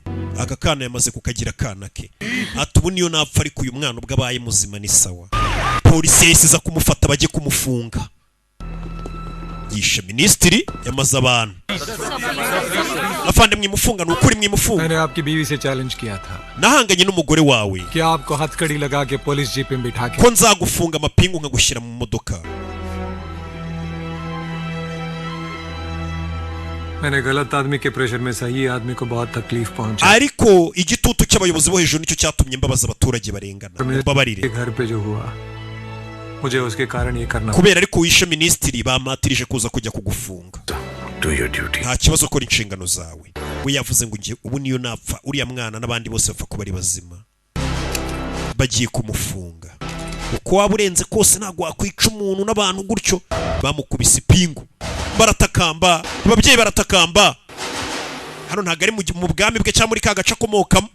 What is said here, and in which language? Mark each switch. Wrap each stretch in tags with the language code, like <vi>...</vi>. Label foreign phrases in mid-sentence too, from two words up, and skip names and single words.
<rw>Aka kana yamaze kukagira kana ke. Ati ubu niyo napfa ariko uyu mwana ubwo abaye muzima ni sawa. Polisi yahise kumufata bajye kumufunga. Yishe ministry yamaze abantu. Afande mwimufunga nukuri mwimufunga.</rw> <hi>मैंने आपकी बीवी से चैलेंज किया था.</hi> <rw>Nahanganye n'umugore wawe.</rw> <hi>कि आपको हथकड़ी लगा के पुलिस जीप में बिठा के.</hi> <rw>Ko nzagufunga amapingu nkagushyira mu modoka.</rw> <hi>मैंने गलत आदमी के प्रेशर में सही आदमी को बहुत तकलीफ पहुंचा.</hi> <rw>Ariko igitutu cy'abayobozi bo hejuru nicyo cyatumye mbabaza abaturage barengana. Babarire.</rw> <hi>घर पे जो हुआ मुझे उसके कारण ये करना.</hi> <rw>Kubera ariko wishe ministry bamatirije kuza kujya kugufunga.</rw> <en>Do your duty.</en> <rw>Nta kibazo kora inshingano zawe. We yavuze ngo ngiye ubu niyo napfa uriya mwana n'abandi bose bapfa kuba ari bazima. Bagiye kumufunga. Uko waburenze kose ntago wakwica umuntu n'abantu gutyo bamukubise ipingu. Baratakamba, ababyeyi baratakamba. Hano ntago ari mu bwami bwe cyangwa muri ka gace akomokamo.</rw>